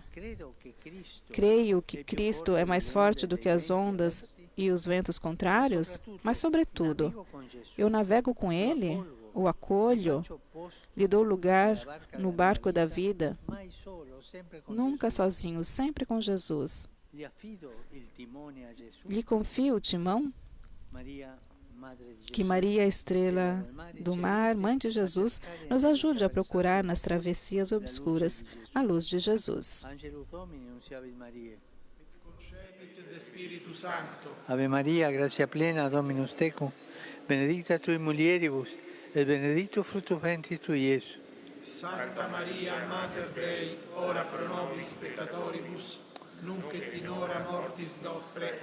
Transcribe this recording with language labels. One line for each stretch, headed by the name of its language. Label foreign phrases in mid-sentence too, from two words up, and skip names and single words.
Portuguese: Creio que Cristo é mais forte do que as ondas e os ventos contrários, mas, sobretudo, eu navego com Ele, o acolho, lhe dou lugar no barco da vida, nunca sozinho, sempre com Jesus. Lhe confio o timão? Que Maria, estrela do mar, mãe de Jesus, nos ajude a procurar nas travessias obscuras a luz de Jesus.
Latin: Angelus Domini, nunciavit Mariae. Concepit de Spiritu Sancto. Ave Maria, gratia plena, Dominus tecum, benedicta tui mulieribus, et benedictus fructus ventris tui, Iesus. Sancta Maria, Mater Dei, ora pro nobis peccatoribus, nunc et in hora mortis nostre.